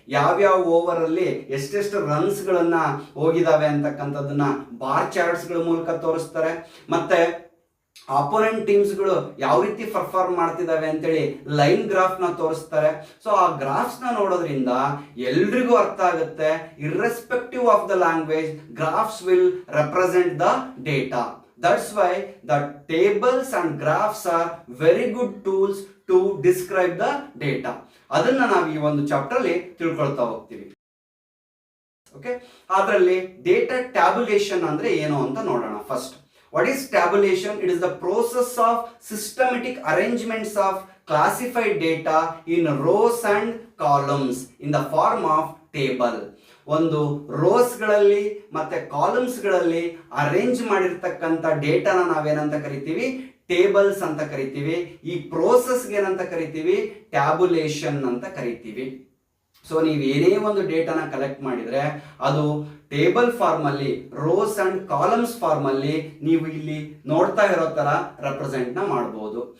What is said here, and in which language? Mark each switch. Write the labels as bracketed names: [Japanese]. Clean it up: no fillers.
[Kannada] ಯಾವ್ಯಾವ ಓವರ್ ಅಲ್ಲಿ ಎಷ್ಟೆಷ್ಟು ರನ್ಸ್ಗಳನ್ನ ಹೋಗಿದಾವೆ ಅಂತಕ್ಕಂಥದ್ದನ್ನ ಬಾರ್ ಚಾರ್ಟ್ಸ್ಗಳ ಮೂಲಕ ತೋರಿಸ್ತಾರೆ. ಮತ್ತೆ ಆಪೋನೆಂಟ್ ಟೀಮ್ಸ್ಗಳು ಯಾವ ರೀತಿ ಪರ್ಫಾರ್ಮ್ ಮಾಡ್ತಿದ್ದಾವೆ ಅಂತೇಳಿ ಲೈನ್ ಗ್ರಾಫ್ನ ತೋರಿಸ್ತಾರೆ. ಸೊ ಆ ಗ್ರಾಫ್ಸ್ನ ನೋಡೋದ್ರಿಂದ ಎಲ್ರಿಗೂ ಅರ್ಥ ಆಗುತ್ತೆ, [English] Irrespective of the language graphs will represent the data. That's why the tables and graphs are very good tools to describe the data. [Kannada] ಅದನ್ನ ನಾವು ಈ ಒಂದು ಚಾಪ್ಟರ್ ಅಲ್ಲಿ ತಿಳ್ಕೊಳ್ತಾ ಹೋಗ್ತೀವಿ. ಓಕೆ, ಅದರಲ್ಲಿ ಡೇಟಾ ಟ್ಯಾಬ್ಯುಲೇಷನ್ ಅಂದ್ರೆ ಏನು ಅಂತ ನೋಡೋಣ. [English] First, what is tabulation? It is the process of systematic arrangements of classified data in rows and columns in the form of table. [Kannada] ಒಂದು ರೋಸ್ಗಳಲ್ಲಿ ಮತ್ತೆ ಕಾಲಮ್ಸ್ಗಳಲ್ಲಿ ಅರೇಂಜ್ ಮಾಡಿರ್ತಕ್ಕಂಥ ಡೇಟಾನ ನಾವೇನಂತ ಕರಿತೀವಿ? ಟೇಬಲ್ಸ್ ಅಂತ ಕರಿತೀವಿ. ಈ ಪ್ರೋಸೆಸ್ಗೆ ಏನಂತ ಕರಿತೀವಿ? ಟ್ಯಾಬುಲೇಷನ್ ಅಂತ ಕರಿತೀವಿ. ಸೊ ನೀವು ಏನೇ ಒಂದು ಡೇಟಾನ ಕಲೆಕ್ಟ್ ಮಾಡಿದ್ರೆ ಅದು ಟೇಬಲ್ ಫಾರ್ಮ್ ಅಲ್ಲಿ, ರೋಸ್ ಅಂಡ್ ಕಾಲಮ್ಸ್ ಫಾರ್ಮ್ ಅಲ್ಲಿ ನೀವು ಇಲ್ಲಿ ನೋಡ್ತಾ ಇರೋ ತರ ರೆಪ್ರೆಸೆಂಟ್ ನ ಮಾಡಬಹುದು.